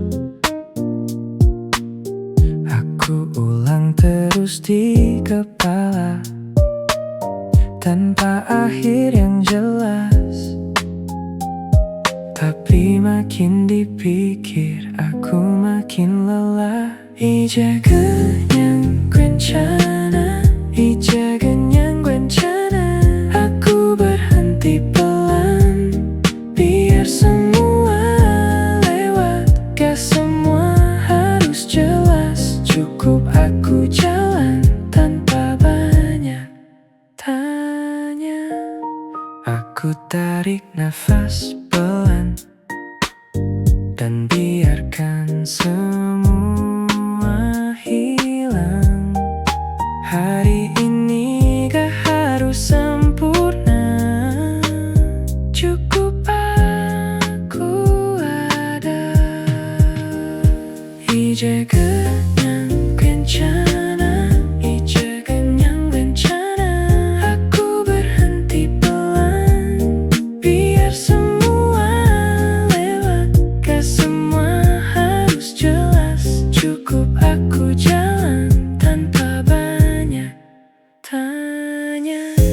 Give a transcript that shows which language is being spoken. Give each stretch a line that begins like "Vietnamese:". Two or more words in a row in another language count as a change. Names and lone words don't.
Indonesian: Aku ulang terus di kepala, tanpa akhir yang jelas. Tapi makin dipikir aku makin lelah.
Korean: 이제 그냥 괜찮아, 이제 그냥 괜찮아.
Indonesian: Aku berhenti pelan, biar semua lewat. Gak semua harus jelas, cukup aku jalan tanpa banyak tanya. Aku tarik nafas pelan dan biarkan semua hilang. Hari ini gak harus sempurna, cukup aku ada.
Korean: 이제 그냥 괜찮아, 이제 그냥 괜찮아.
Indonesian: Aku berhenti pelan, biar semua lewat. Gak semua harus jelas, cukup aku jalan tanpa banyak tanya.